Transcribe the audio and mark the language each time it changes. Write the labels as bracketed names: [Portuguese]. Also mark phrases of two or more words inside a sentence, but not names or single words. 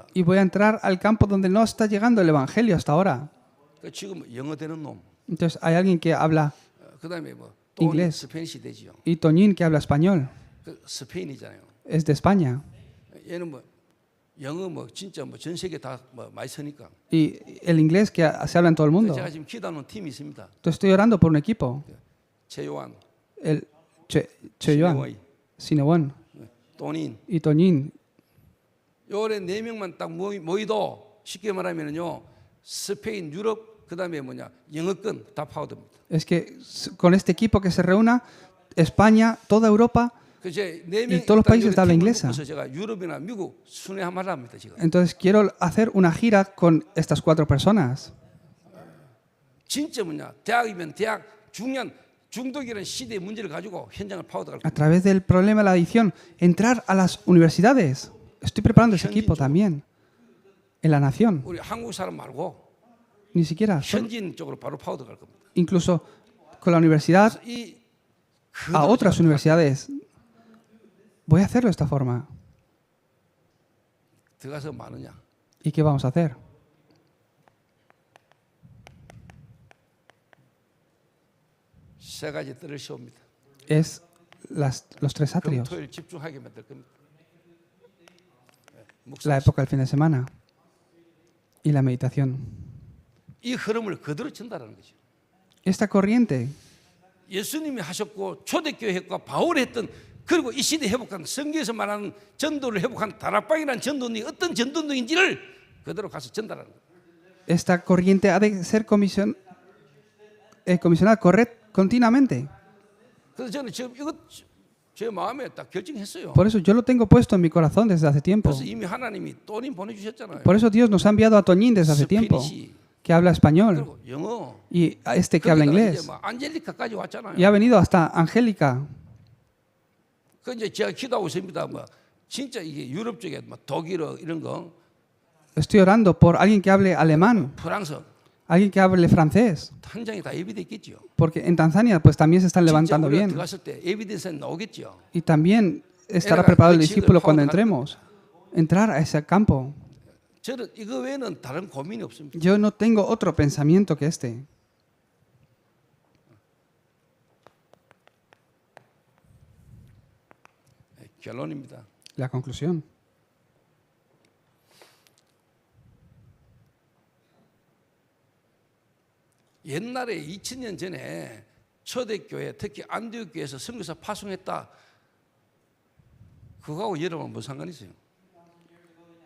[Spanish] Y voy a entrar al campo donde no está llegando el evangelio hasta ahora. [Korean] 그러니까 지금 영어 되는 놈, [Spanish] Entonces hay alguien que habla [Korean] 그다음에 뭐 인글리시. 스페니시 되지요. [Spanish] y Toñín que habla español. [Korean] 그 스페인이잖아요. [Spanish] Es de España. [Korean] 얘는 뭐 영어 뭐 진짜 뭐 전 세계 다 뭐 많이 쓰니까. [Spanish] Y el inglés que se habla en todo el mundo. [Korean] 제가 지금 기도하는 팀이 있습니다. [Spanish] Entonces estoy orando por un equipo. [Korean] 최요한, [Spanish] El Cheyoan, Sinewon [Korean] 돈인, [Spanish] y Toñín. [Korean] 요래 네 명만 딱 모이도 쉽게 말하면요 스페인, 유럽 그다음에 뭐냐 영어권 다 파고듭니다. [Spanish] Es que con este equipo que se reúna, España, toda Europa, y todos los países de habla inglesa. [Korean] 제가 유럽이나 미국 순회하마를 합니다 지금. [Spanish] Entonces quiero hacer una gira con estas 4 personas. [Korean] 진짜 뭐냐 대학이면 대학 중년 중독이라는 시대의 문제를 가지고 현장을 파고들어갈 [Spanish] A través del problema de la adicción, entrar a las universidades. Estoy preparando ese equipo también. En la nación. [Korean] 우리 한국 사람 말고 [Spanish] Ni siquiera. [Korean] 현지인 쪽으로 바로 파고들어갈 겁니다. [Spanish] Incluso con la universidad [Korean] 이 [Spanish] a otras universidades. Voy a hacerlo de esta forma. [Korean] 들어가서 많으냐? [Spanish] ¿Y qué vamos a hacer? [Korean] 세 가지 뜰을 씌웁니다. [Spanish] Es los 3 atrios. [Korean] 금토일 집중하게 만들 겁니다. [Spanish] La época del fin de semana. Y la meditación. [Korean] 이 흐름을 그대로 전달하는 거죠. [Spanish] Esta corriente [Korean] 예수님이 하셨고 초대교회 했고 바울이 했던 그리고 이 시대 회복한 성경에서 말하는 전도를 회복한 다락방이라는 전도는 어떤 전도인지를 그대로 가서 전달하는 거예요. [Spanish] Esta corriente ha de ser comisionada continuamente. [Korean] 그래서 저는 지금 이것 제 마음에 딱 결정했어요. [Spanish] Por eso yo lo tengo puesto en mi corazón desde hace tiempo. [Korean] 그래서 이미 하나님이 또님 보내주셨잖아요. [Spanish] Por eso Dios nos ha enviado a Toñín desde hace tiempo, que habla español, [Korean] 그리고 영어. [Spanish] y a este que habla inglés. [Korean] 뭐 안젤리카까지 왔잖아요. [Spanish] Y ha venido hasta Angélica. [Korean] 그 이제 제가 기도하고 있습니다. 뭐 진짜 이게 유럽 쪽에 뭐 독일어 이런 거, [Spanish] Estoy orando por alguien que hable alemán, [Korean] 프랑스 [Spanish] alguien que hable francés, [Korean] 현장에 다 예비돼 있겠죠. [Spanish] porque en Tanzania pues también se están [Korean] 진짜 [Spanish] levantando [Korean] 우리가 [Spanish] bien. [Korean] 들어갔을 때 예비돼서 나오겠죠. [Spanish] Y también estará preparado el discípulo cuando entremos. Entrar a ese campo. [Korean] 저는 이거 외에는 다른 고민이 없습니다. [Spanish] Yo no tengo otro pensamiento que este. [Korean] 결론입니다. [Spanish] La conclusión. [Korean] 옛날에 2000년 전에 초대교회 특히 안디옥교회에서 선교사 파송했다. 그거하고 여러분 무슨 상관이 있어요?